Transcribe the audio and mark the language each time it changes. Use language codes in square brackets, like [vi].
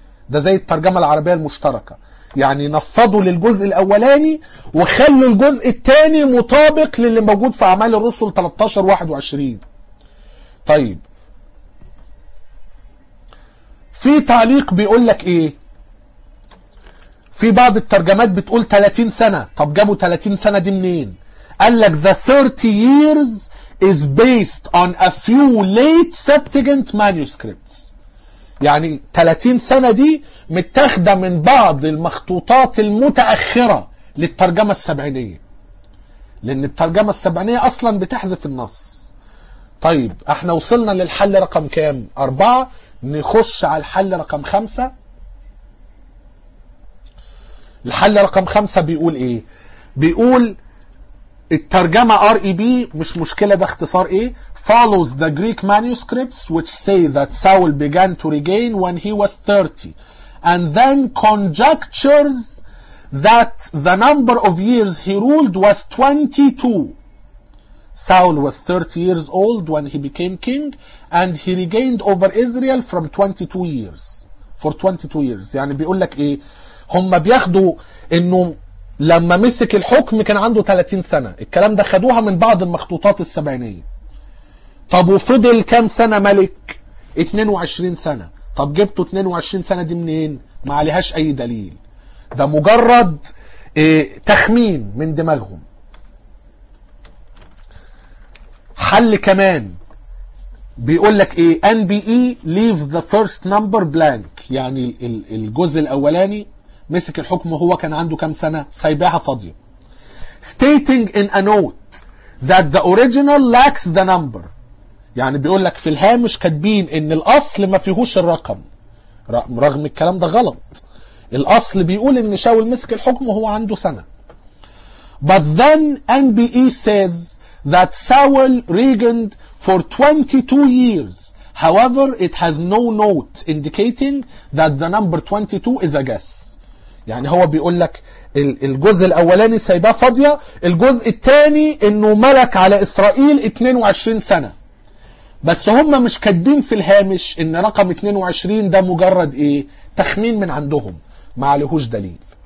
[ar] ده زي الترجمة العربية المشتركة, يعني نفضوا للجزء الأولاني وخلوا الجزء الثاني مطابق للي موجود في أعمال الرسل 13:21. طيب في تعليق بيقول لك إيه, في بعض الترجمات بتقول 30 سنة. طب جابوا 30 سنة دي منين؟ قال لك [en] the 30 years is based on a few late Septuagint manuscripts. [ar] يعني 30 سنة دي متاخدة من بعض المخطوطات المتأخرة للترجمة السبعينية, لأن الترجمة السبعينية أصلا بتحذف النص. طيب احنا وصلنا للحل رقم كام؟ 4. نخش على الحل رقم 5. الحل رقم 5 بيقول ايه؟ بيقول الترجمة REB مش مشكلة, ده اختصار ايه, [en] follows the Greek manuscripts which say that Saul began to regain when he was 30 and then conjectures that the number of years he ruled was 22. Saul was 30 years old when he became king, and he regained over Israel from 22 years. For 22 years. [ar] يعني بيقول لك إيه؟ هم بياخدوا إنه لما مسك الحكم كان عنده 30 سنة. الكلام ده خدوها من بعض المخطوطات السبعينية. طب وفضل كام سنة ملك؟ 22 سنة. طب جبتوا 22 سنة دي منين؟ ما عليهاش أي دليل. ده مجرد تخمين من دماغهم. حل كمان بيقول لك ايه؟ [en] NBE leaves the first number blank. [ar] يعني الجزء الاولاني مسك الحكم وهو كان عنده كم سنة؟ سايباها فاضية. [en] Stating in a note that the original lacks the number. [ar] يعني بيقول لك في الهامش كاتبين ان الاصل ما فيهوش الرقم. رغم الكلام ده غلط. الاصل بيقول ان شاول مسك الحكم وهو عنده سنة. [en] But then NBE says that Saul regained for 22 years. However, it has no note indicating that the number 22 is a guess. [ar] يعني هو بيقول لك الجزء الاولاني سايباه فاضية. الجزء الثاني انه ملك على اسرائيل 22 سنة. بس هم مش كاتبين في الهامش ان رقم 22 ده مجرد ايه؟ تخمين من عندهم. ما عليهوش دليل.